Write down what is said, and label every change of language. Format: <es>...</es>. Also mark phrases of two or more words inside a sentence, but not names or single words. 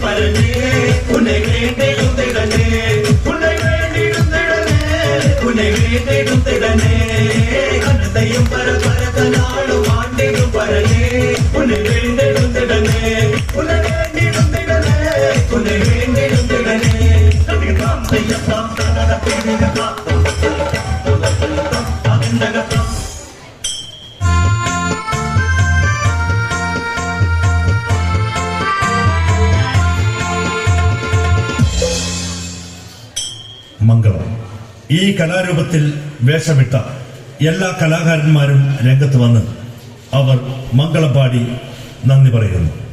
<ta>பரனே உன்னை வேண்டிடும் திடனே உன்னை வேண்டிடும் திடனே உன்னை வேண்டிடும் திடனே கண்ணத்தையும் பரபரத்த நாளும் ஆண்டிடும் பரனே உன்னை வேண்டிடும் திடனே உன்னை வேண்டிடும் திடனே உன்னை வேண்டிடும் திடனே கதிகம் செய்யலாம் தனத பிடிகலாம் அதிந்தகலாம்</ta> <ml>മംഗളം. ഈ കലാരൂപത്തിൽ വേഷമിട്ട എല്ലാ കലാകാരന്മാരും രംഗത്ത് വന്ന് അവർ മംഗളം പാടി നന്ദി പറയുന്നു.</ml>